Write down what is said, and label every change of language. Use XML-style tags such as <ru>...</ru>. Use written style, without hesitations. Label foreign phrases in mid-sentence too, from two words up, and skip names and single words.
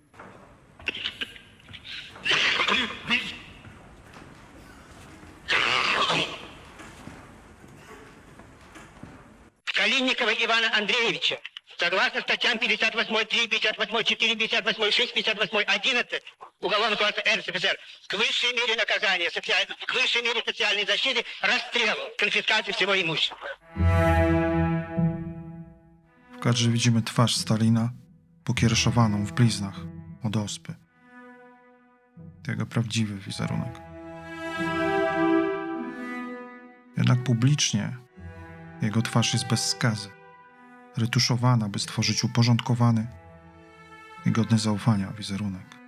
<ru>Калинникова Ивана Андреевича, согласно статьям 58.3, 58.4, 58.6, 58.11 Уголовного кодекса РСФСР, к высшей мере наказания, к высшей мере социальной защиты, расстрелу, конфискации всего имущества.</ru> <pl>W kadrze widzimy twarz Stalina, pokiereszowaną w bliznach od ospy. To jego prawdziwy wizerunek. Jednak publicznie jego twarz jest bez skazy, retuszowana, by stworzyć uporządkowany i godny zaufania wizerunek.</pl>